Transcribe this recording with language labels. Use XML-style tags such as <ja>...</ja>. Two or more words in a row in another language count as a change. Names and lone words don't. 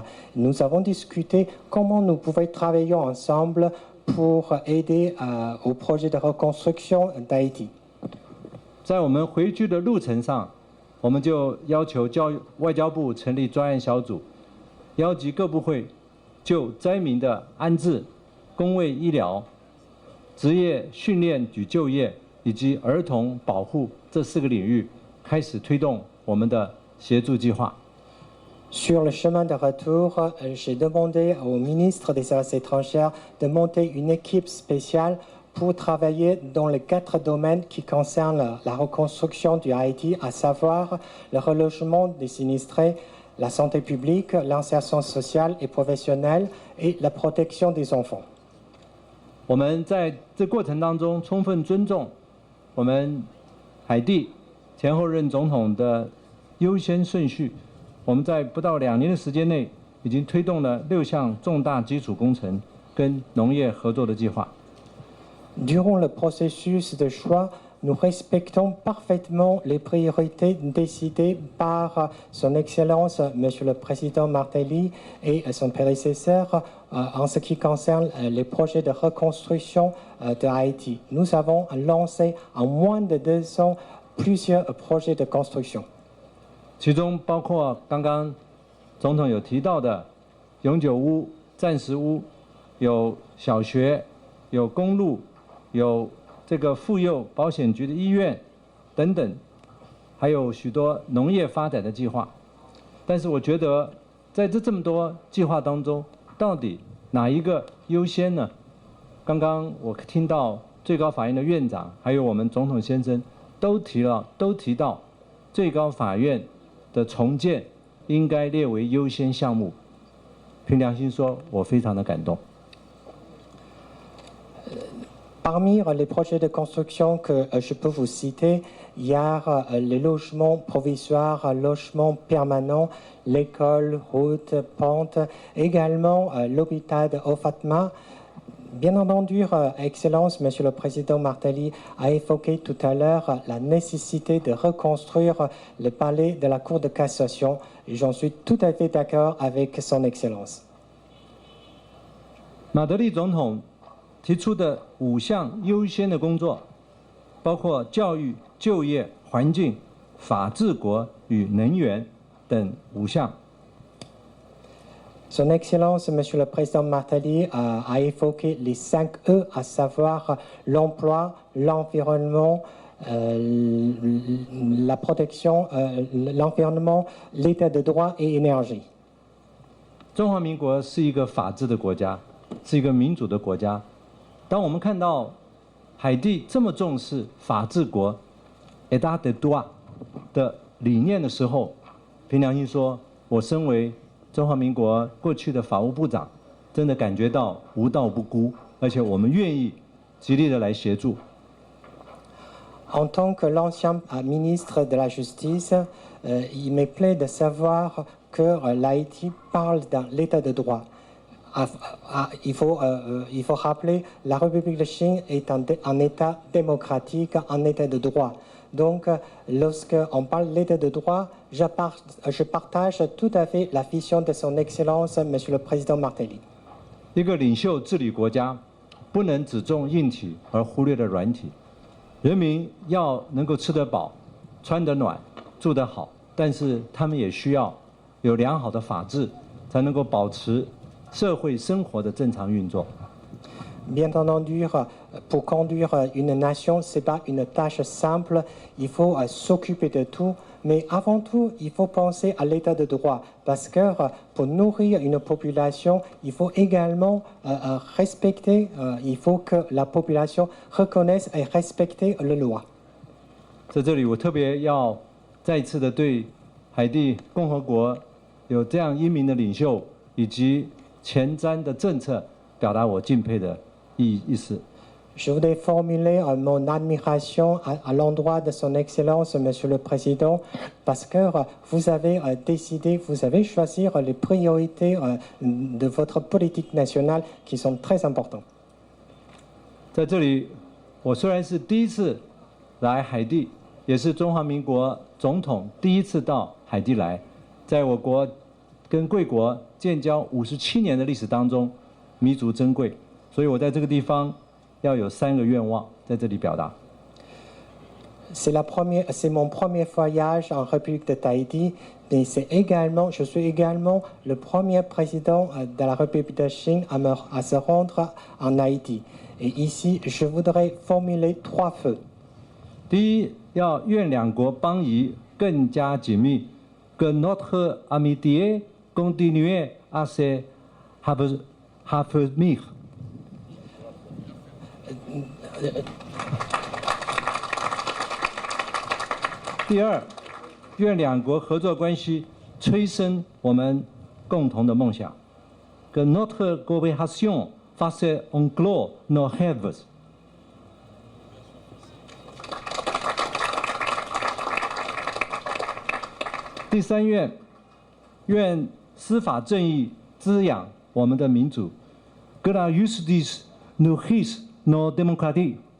<fr>Nous avons discuté comment nous pouvions travailler ensemble pour aider au projet de reconstruction d'Haïti.</fr> <zh>在我们回去的路程上，我们就要求外交部成立专案小组，邀集各部会就灾民的安置、公卫医疗、职业训练与就业以及儿童保护这4个领域，开始推动我们的协助计划。</zh> <fr>Sur le chemin de retour, j'ai demandé au ministre des Affaires étrangères de monter une équipe spéciale pour travailler dans les 4 domaines qui concernent la reconstruction du Haïti, à savoir le relogement des sinistrés, la santé publique, l'insertion sociale et professionnelle et la protection des enfants.</fr> <zh>我们在这过程当中充分尊重我们海地前后任总统的优先顺序。我们在不到2年的时间内，已经推动了6项重大基础工程跟农业合作的计划。</zh> <fr>Durant le processus de choix, nous respectons parfaitement les priorités décidées par Son Excellence, Monsieur le Président Martelly et son prédécesseur en ce qui concerne les projets de reconstruction de Haïti. Nous avons lancé en moins de 2 ans plusieurs projets de construction.</fr> <zh>其中包括刚刚总统有提到的永久屋、暂时屋，有小学，有公路。有这个妇幼保险局的医院等等，还有许多农业发展的计划。但是我觉得，在这么多计划当中，到底哪一个优先呢？刚刚我听到最高法院的院长，还有我们总统先生都提到最高法院的重建应该列为优先项目。凭良心说，我非常的感动。</zh> <fr>Parmi les projets de construction que je peux vous citer, il y a les logements provisoires, logements permanents, l'école, route, pente, également l'hôpital de Ofatma. Bien entendu, Excellence, Monsieur le Président Martelly a évoqué tout à l'heure la nécessité de reconstruire le palais de la Cour de cassation et j'en suis tout à fait d'accord avec Son Excellence.</fr> <zh>马德里总统提出的5项优先的工作，包括教育、就业、环境、法治国与能源等5项。</zh> <fr>Son Excellence, Monsieur le Président Martelly, a évoqué les 5 E, à savoir l'emploi, l'environnement, la protection, l'environnement, l'état de droit et énergie.</fr> <zh>中华民国是一个法治的国家，是一个民主的国家。当我们看到海地这么重视法治国</zh> <fr>（État de droit）</fr> <zh>的理念的时候，凭良心说，我身为中华民国过去的法务部长，真的感觉到无道不孤，而且我们愿意极力的来协助。</zh> <fr>En tant que l'ancien ministre de la Justice, il me plaît de savoir que l'Haïti parle d'un état de droit. Il faut rappeler, la République de Chine est un État démocratique, un État de droit. Donc, lorsqu'on parle d'état de droit, je partage tout à fait la vision de son Excellence, Monsieur le Président Martelly.</fr> <zh>一个领袖治理国家，不能只重硬体而忽略了软体。人民要能够吃得饱、穿得暖、住得好，但是他们也需要有良好的法治，才能够保持社会生活的正常运作。</zh> <fr>Bien entendu, pour conduire une nation, ce n'est pas une tâche simple. Il faut s'occuper de tout. Mais avant tout, il faut penser à l'état de droit. Parce que pour nourrir une population, il faut également respecter, il faut que la population reconnaisse et respecte les lois.</fr> <zh>在这里，我特别要再一次的对海地共和国有这样英明的领袖以及前瞻的政策表达我敬佩的意思。</zh> <fr>Je voudrais formuler mon admiration à l'endroit de son Excellence, Monsieur le Président, parce que vous avez décidé, vous avez choisi les priorités de votre politique nationale qui sont très importantes.</fr> <zh>在这里，我虽然是第一次来海地，也是中华民国总统第一次到海地来，在我国跟贵国建交57年的历史当中，弥足珍贵。所以我在这个地方要有3个愿望在这里表达。</zh> <fr>C'est mon premier voyage en République de Tahiti, mais je suis également le premier président de la République de Chine à se rendre en Haïti. Et ici, je voudrais formuler 3 vœux.</fr> <zh>第一，要愿两国邦谊更加紧密，</zh> <fr>que notre amitié continue à se raffermir。</fr> <zh>第二，愿两国合作关系催生我们共同的梦想。</zh> <fr>Que notre coopération fasse éclore nos rêves。</fr> <zh>第三愿，愿司法正义滋养我们的民主。</zh> <fr>Que la justice nourrisse nos démocraties。</fr>